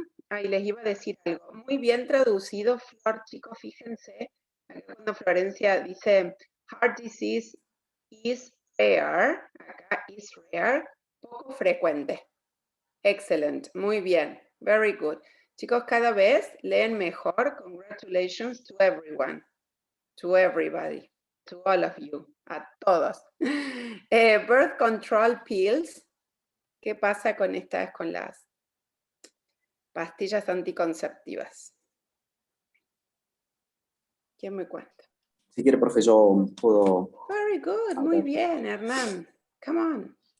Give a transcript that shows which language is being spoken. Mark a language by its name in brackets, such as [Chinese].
[Spanish] Ahí les iba a decir algo. Muy bien traducido, Flor, chicos, fíjense. Cuando Florencia dice [English] heart disease is rare, [Spanish] acá [English] is rare, [Spanish] poco frecuente. [English] Excellent, [Spanish] muy bien, [English] very good. [Spanish] Chicos, cada vez leen mejor. [English] Congratulations to everyone, to everybody, to all of you, [Spanish] a todos. [English] Birth control pills. [Spanish] ¿Qué pasa con las pastillas anticonceptivas? ¿Quién me cuenta? Si quiere, profe, yo puedo... [English] Very good, [Spanish] muy bien, [English] Hernán. Come on.